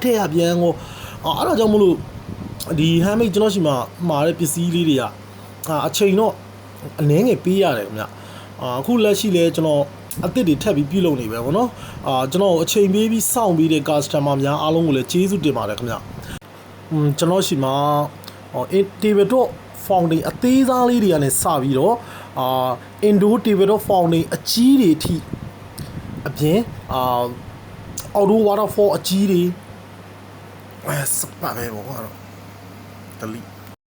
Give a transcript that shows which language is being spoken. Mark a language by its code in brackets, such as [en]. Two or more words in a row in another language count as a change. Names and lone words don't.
[my] ပ်ရပြန်ကိုအဲ့ဒါကြောင့်မလို့ဒီ handmade ကျွန်တော်ရှိမှာတဲ့ပစ္စည်းလေးတွေကအချိန်တော့အ နည်းငယ်ပေးရတယ်ခင်ဗျအခုလက်ရှိလဲကျွန်တော်အသစ်တွေထပ်ပြီးပြုလုပ်နေပဲပေါ့နော်ကျွန်တော်အချိန်ပေးပြီးစောင့်ပြီးတဲ့ customer များအားလုံးကိုလည်းကျေးဇူးတင်ပါတယ်ခင်ဗျကျွန်တော်ရှိမှာ [en] tabletop founding [my] အသေးစားလေးတွေကနေစပြီးတော့ [en] indoor tabletop founding [my] အကြီးတွေအထိအပြင် [en] outdoor waterfall [my] အကြီးတွေစပါပဲပေါ့ကတော့delete